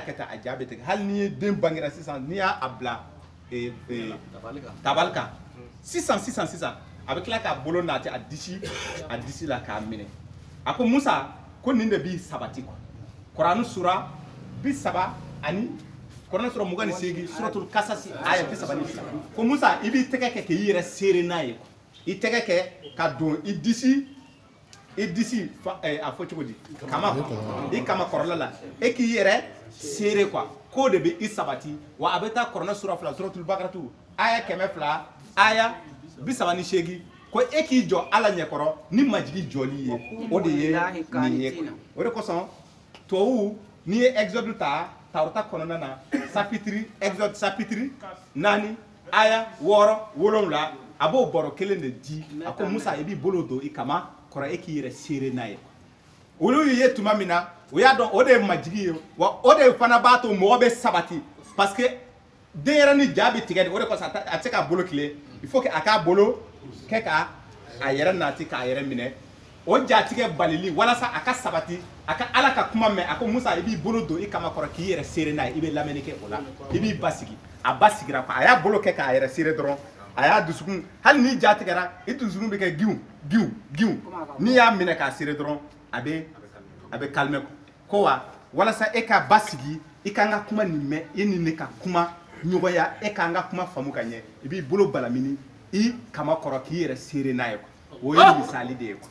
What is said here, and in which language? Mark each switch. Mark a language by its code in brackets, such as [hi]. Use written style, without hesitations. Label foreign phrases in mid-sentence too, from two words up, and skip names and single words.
[bm] kɛ ten a ja bɛ tigɛ hali n'i ye den bangera sisan n'i y'a bila tabali kan sisan a bɛ tila k'a bolo nati a disi la k'a minɛ a ko Musa ko nin de b'i sabati quoi Kurani sura 30 ani Kurani sura 28 suratul kasasi aya 32 ko Musa i b'i tɛgɛ kɛ k'i yɛrɛ seere n'a ye i tɛgɛ kɛ ka don i disi a fɔ cogo di kama i kama kɔrɔla la e k'i yɛrɛ seere quoi ko de bɛ i sabati wa a bɛ taa Kurani sura 2 suratul bakaratu aya 100 aya 38 ko e k'i jɔ ala ɲɛkɔrɔ ni majigi jɔli ye o de ye nin ye o de kosɔn tubabu n'i ye exode ta Tawrata kɔnɔna na [fr] exode chapitre [bm] 4 aya 6 7 a b'o baro kelen de di a ko Musa i b'i bolo don i kama kɔrɔ e k'i yɛrɛ seere n'a ye olu ye tuma min na o y'a dɔn o de ye majigi ye wa o de fana b'a to mɔgɔ bɛ sabati parce que denyɛrɛnin ja bɛ tigɛ de o de kosɔn a tɛ se k'a bolo tile [fr] il faut que [bm] a k'a bolo kɛ ka a yɛrɛ nati k'a yɛrɛ minɛ o jatigɛ balili walasa a ka sabati a ka ala ka kuma mɛn a ko Musa i b'i bolo don i kama kɔrɔ k'i yɛrɛ seere n'a ye i bɛ lamɛnni kɛ o la i b'i basigi a basigira quoi a y'a bolo kɛ k'a yɛrɛ seere dɔrɔn a y'a dusukun hali n'i ja tigɛra i dusukun bɛ kɛ giw n'i y'a minɛ k'a seere dɔrɔn a bɛ calmer ko wa walasa e ka basigi i ka n ka kuma nin mɛn e ni ne ka kuma ɲɔgɔnya e ka n ka kuma faamu ka ɲɛ i b'i bolo balamini i kama kɔrɔ k'i yɛrɛ seere n'a ye o ye misali de ye